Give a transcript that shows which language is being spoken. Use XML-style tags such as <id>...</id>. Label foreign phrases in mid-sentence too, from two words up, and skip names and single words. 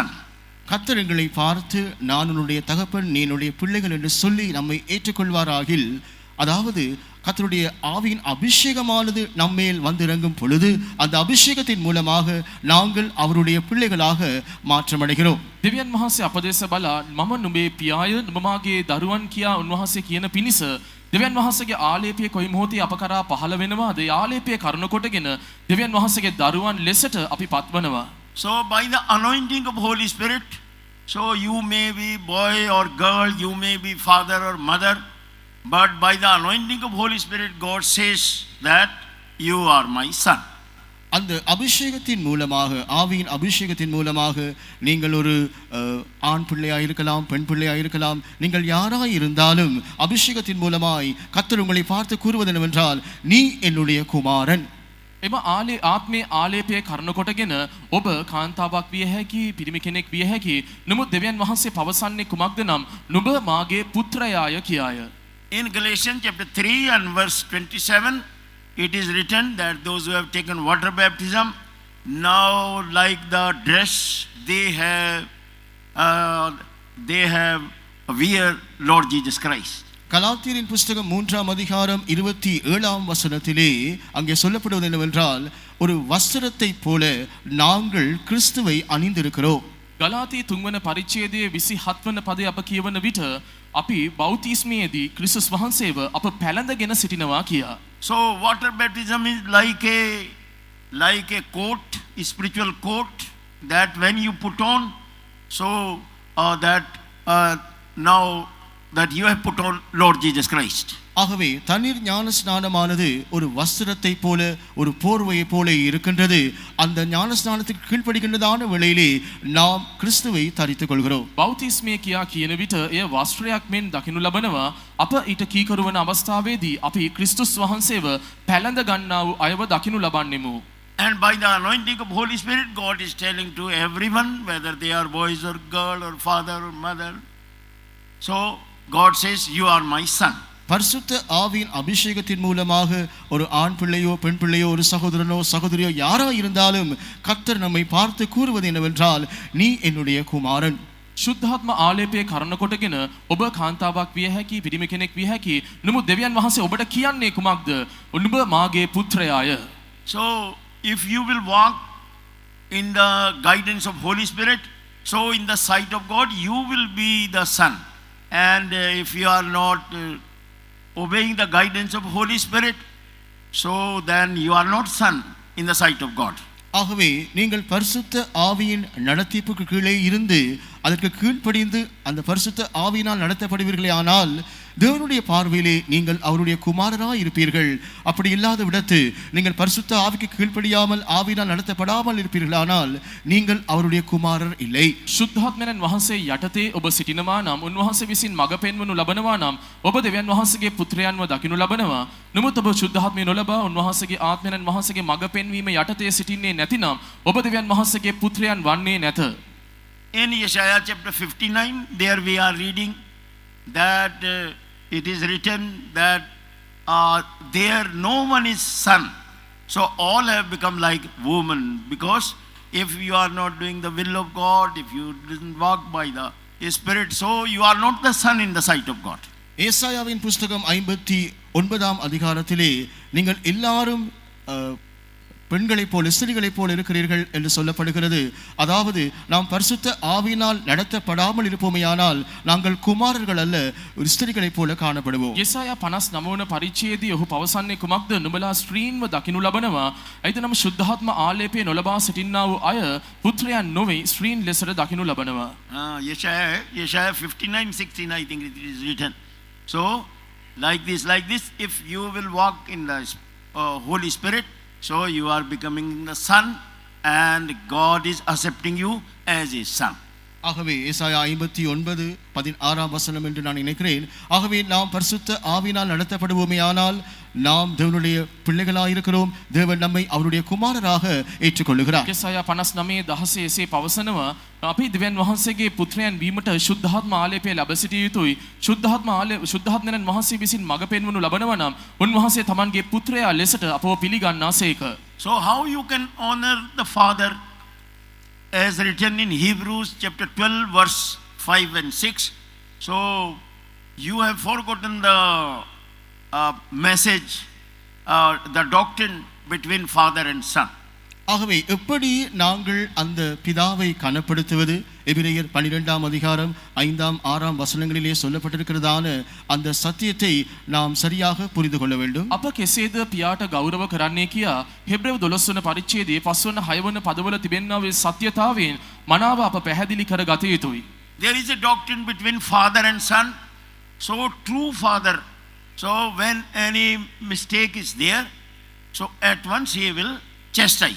<ta>கர்த்தர் எங்களை பார்த்து நான் உன்னுடைய தகப்பன், நீ என்னுடைய பிள்ளைகள் என்று சொல்லி நம்மை ஏற்றுக்கொள்வாராகில், அதாவது கர்த்தருடைய ஆவியின் அபிஷேகமானது நம்மேல் வந்திறங்கும் பொழுது அந்த அபிஷேகத்தின் மூலமாக நாங்கள் அவருடைய பிள்ளைகளாக மாற்றமடைகிறோம்.</ta> <si>දෙවියන් වහන්සේ අපදේශ බලා මම නුඹේ පියාය නුඹ මාගේ දරුවන් කියා උන්වහන්සේ කියන පිණිස දෙවියන් වහන්සේගේ ආලේපය කොයි මොහොතේ අප කරා පහළ වෙනවාද? ඒ ආලේපය කරුණ කොටගෙන දෙවියන් වහන්සේගේ දරුවන් ලෙසට අපි පත්වනවා.</si> <en>So by the anointing of Holy Spirit, so you may be boy or girl, you may be father or mother, but by the anointing of Holy Spirit, God says that you are my son.</en> <ta>அந்த அபிஷேகத்தின் மூலமாக, ஆவியின் அபிஷேகத்தின் மூலமாக நீங்கள் ஒரு ஆண் பிள்ளையாக இருக்கலாம், பெண் பிள்ளையாக இருக்கலாம், நீங்கள் யாராக இருந்தாலும் அபிஷேகத்தின் மூலமாய் கர்த்தர் உங்களை பார்த்து கூறுவது என்னவென்றால், நீ என்னுடைய குமாரன்.</ta> <si>එම ආත්මේ ආලේපය කරන කොටගෙන ඔබ කාන්තාවක් විය හැකි, පිරිමි කෙනෙක් විය හැකි. නමුත් දෙවියන් වහන්සේ පවසන්නේ කුමක්ද නම් නුඹ මාගේ පුත්‍රයාය කියාය.</si> <en>In Galatians chapter 3 and verse 27, it is written that those who have taken water baptism, now like the dress they have wear Lord Jesus Christ.</en> <ta>கலாத்தியரின் புஸ்தகம் 3ஆம் அதிகாரம் 27ஆம் வசனத்திலே அங்கே சொல்லப்படுவது என்னவென்றால், ஒரு வஸ்திரத்தை போல நாங்கள் கிறிஸ்துவை அணிந்திருக்கிறோம்.</ta> <si>ගලාතී 3 වන පරිච්ඡේදයේ 27 වන පදය අප කියවන විට අපි බෞතිස්මයේදී ක්‍රිස්තුස් වහන්සේව අප පැළඳගෙන සිටිනවා කියා.</si> <en>So water baptism is like a coat, a spiritual coat that when you put on, so that now that you have put on Lord Jesus Christ.</en> <ta>ஆகவே தண்ணீர் ஞான ஸ்நானமானது ஒரு வஸ்திரத்தை போல, ஒரு போர்வையை போல இருக்கின்றது. அந்த ஞான ஸ்நானத்துக்கு கீழ்ப்படுகின்றதான வேளையிலே நாம் கிறிஸ்துவை தரித்துக் கொள்கிறோம்.</ta> <si>බෞතිස්මය කියා කියන විට එය වස්ත්‍රයක් මෙන් දකිනු ලබනවා. අප ඊට කීකරු වන අවස්ථාවේදී අපි ක්‍රිස්තුස් වහන්සේව පැළඳ ගන්නා වූ අයව දකිනු ලබන්නෙමු.</si> <en>And by the anointing of Holy Spirit, God is telling to everyone, whether they are boys or girl or father or mother, so God says, you are my son.</en> <ta>பரிசுத்த ஆவியின் அபிஷேகத்தின் மூலமாக ஒரு ஆண் பிள்ளையோ, பெண் பிள்ளையோ, ஒரு சகோதரனோ, சகோதரியோ யாரா இருந்தாலும் கர்த்தர் நம்மை பார்த்து கூறுவது என்னவென்றால், நீ என்னுடைய குமாரன்.</ta> <si>ශුද්ධාත්ම ආලේපය කරන කොටගෙන ඔබ කාන්තාවක් විය හැකි, පිරිමි කෙනෙක් විය හැකි. නමුත් දෙවියන් වහන්සේ ඔබට කියන්නේ කුමක්ද? නුඹ මාගේ පුත්‍රයාය.</si> <en>So if you will walk in the guidance of Holy Spirit, so in the sight of God you will be the son. And if you are not obeying the guidance of Holy Spirit, so then you are not son in the sight of God.</en> <ta>ஆகவே நீங்கள் பரிசுத்த ஆவியின் நடத்திப்புக்கு கீழே இருந்து அதற்கு கீழ்ப்படிந்து அந்த பரிசுத்த ஆவியினால் நடத்தப்படுவீர்களே ஆனால் தேவனுடைய பார்வையிலே நீங்கள் அவருடைய குமாரராய் இருப்பீர்கள். அப்படி இல்லாத விடத்து நீங்கள் பரிசுத்த ஆவிக்கு கீழ்ப்படியாமல் ஆவியினால் நடத்தப்படாமல் இருப்பீர்களானால் நீங்கள் அவருடைய குமாரர் இல்லை.</ta> <si>ශුද්ධාත්මයන් වහන්සේ යටතේ ඔබ සිටිනවා නම් උන්වහන්සේ විසින් මඟ පෙන්වනු ලබනවා නම් ඔබ දෙවියන් වහන්සේගේ පුත්‍රයන්ව දකිනු ලබනවා. නමුත් ඔබ ශුද්ධාත්මය නොලබා උන්වහන්සේගේ ආත්මයන් වහන්සේගේ මඟ පෙන්වීම යටතේ සිටින්නේ නැතිනම් ඔබ දෙවියන් වහන්සේගේ පුත්‍රයන් වන්නේ නැත.</si> <en>In Isaiah chapter 59, there we are reading that it is written that there no one is son. So all have become like woman, because if you are not doing the will of God, if you didn't walk by the Spirit, so you are not the son in the sight of God.</en> <ta>ஏசாயாவின் புஸ்தகம் 59 அதிகாரத்திலே நீங்கள் எல்லாரும் பெண்களைப் போல் ஸ்திரீகளைப் போல் இருக்கிறீர்கள் என்று சொல்லப்படுகிறது. அதாவது நாம் பரிசுத்த ஆவியினால் நடத்தப்படாமல் இருப்போமேயானால் நாங்கள் குமாரர்கள் அல்ல, ஒரு ஸ்திரீகளைப் போல காணப்படுவோம்.</ta> <si>යෙසායා 59 වන පරිච්ඡේදයේ ඔහු පවසන්නේ කුමක්ද? නුඹලා ස්ත්‍රීන්ව දකිනු ලබනවා. එයිද නම් ශුද්ධාත්ම ආලේපය නොලබා සිටින්නා වූ අය පුත්‍රයන් නොවේ ස්ත්‍රීන් ලෙසට දකිනු ලබනවා.</si> <en>Isaiah 59:16, I think it is written. So like this, if you will walk in the Holy Spirit, so you are becoming the son and God is accepting you as his son.</en> <ta>ஆகவே ஏசாயா 59:16 என்று நான் நினைக்கிறேன். ஆகவே நாம் பரிசுத்த ஆவியினால் நடத்தப்படுவோமே ஆனால் நாம் தேவனுடைய பிள்ளைகளாக இருக்கிறோம். தேவன் நம்மை அவருடைய குமாரராக ஏற்றுக்கொள்கிறார்.</ta> <si>යෙසායා 59:16 එසේ පවසනවා අපි දෙවියන් වහන්සේගේ පුත්‍රයන් වීමට ශුද්ධාත්ම ආලේපය ලැබ සිටිය යුතුයි. ශුද්ධාත්මයන් වහන්සේ විසින් මඟ පෙන්වනු ලබනවා නම් උන්වහන්සේ තමන්ගේ පුත්‍රයා ලෙසට අපව පිළිගන්නාසේක.</si> <en>So how you can honor the father, as written in Hebrews chapter 12 verse 5 and 6. So you have forgotten the message, the doctrine between father and son.</en> <ta>ஆகவே எப்படி நாங்கள் அந்த பிதாவை கனப்படுத்துவது? எபிரேயர் 12 அதிகாரம் 5, 6 வசனங்களிலே சொல்லப்பட்டிருக்கிறதான அந்த சத்தியத்தை நாம் சரியாக புரிந்து கொள்ள வேண்டும்.</ta> <si>අප කෙසේද පියාට ගෞරව කරන්නේ කියා හෙබ්‍රේව 12 වන පරිච්ඡේදයේ 5 වන 6 වන පදවල තිබෙනා වූ සත්‍යතාවයෙන් මනාව අප පැහැදිලි කර ගත යුතුයි.</si> <en>There is a doctrine between father and son. So true father, so when any mistake is there, so at once he will chastise.</en>